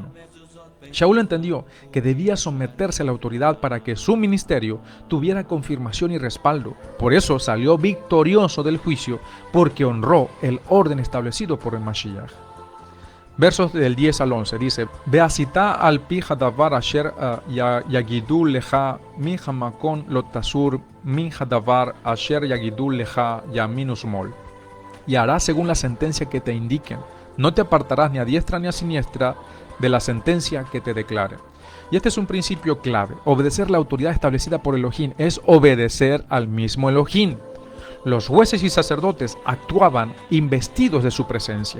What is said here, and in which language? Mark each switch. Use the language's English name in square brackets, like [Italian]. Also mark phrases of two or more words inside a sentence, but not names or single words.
[Spanish] Shaul entendió que debía someterse a la autoridad para que su ministerio tuviera confirmación y respaldo. Por eso salió victorioso del juicio, porque honró el orden establecido por el Mashiach. Versos del 10 al 11 dice, [Hebrew] ועשית על פי הדבר אשר יגידו לך מן המקום לא תסור מן הדבר אשר יגידו לך ימין ושמאל. [Spanish] Y harás según la sentencia que te indiquen. No te apartarás ni a diestra ni a siniestra de la sentencia que te declare. Y este es un principio clave. Obedecer la autoridad establecida por Elohim es obedecer al mismo Elohim. Los jueces y sacerdotes actuaban investidos de su presencia.